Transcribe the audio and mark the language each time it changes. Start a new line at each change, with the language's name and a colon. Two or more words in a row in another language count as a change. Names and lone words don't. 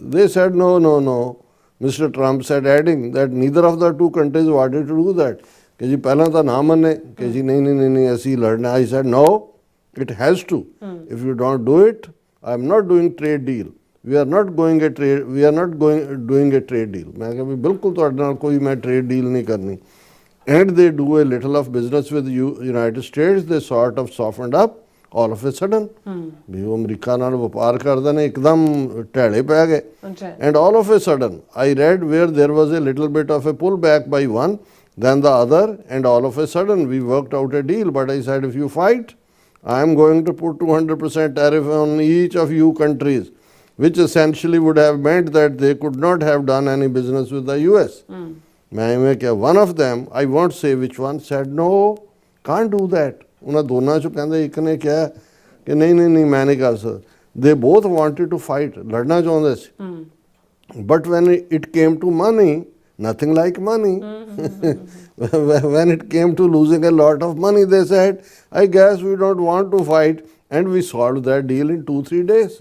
English: They said no, Mr. Trump said, adding that neither of the two countries wanted to do that,
Punjabi: ਕਿ ਜੀ ਪਹਿਲਾਂ ਤਾਂ ਨਾ ਮੰਨੇ ਕਿ ਜੀ ਨਹੀਂ ਅਸੀਂ ਲੜਨਾ।
English: I said no, it has to. If you don't do it, I am not doing trade deal. We are not doing a trade deal.
Punjabi: ਮੈਂ ਕਿਹਾ ਭੀ ਬਿਲਕੁਲ ਤੁਹਾਡੇ ਨਾਲ ਕੋਈ ਮੈਂ
English: trade deal
Punjabi: ਨਹੀਂ ਕਰਨੀ।
English: And they do a little of business with United States. They sort of softened up. All of a sudden,
Punjabi: ਭੀ ਉਹ ਅਮਰੀਕਾ ਨਾਲ ਵਪਾਰ ਕਰਦੇ ਨੇ ਇੱਕਦਮ ਢਿੱਲੇ ਪੈ ਗਏ।
English: And all of a sudden, I read where there was a little bit of a pullback by one, then the other, and all of a sudden we worked out a deal. But I said, if you fight, I am going to put 200% tariff on each of you countries, which essentially would have meant that they could not have done any business with the US. One of them, I won't say which one, said, no, can't do that.
Punjabi: ਉਹਨਾਂ ਦੋਨਾਂ ਚੋਂ ਕਹਿੰਦੇ ਇੱਕ ਨੇ ਕਿਹਾ ਕਿ ਨਹੀਂ ਮੈਂ ਨਹੀਂ ਕਰ ਸਕਦਾ।
English: They both wanted to fight,
Punjabi: ਲੜਨਾ ਚਾਹੁੰਦੇ ਸੀ।
English: But when it came to money, nothing like money. When it came to losing a lot of money, they said I guess we don't want to fight and we solved that deal in 2-3 days।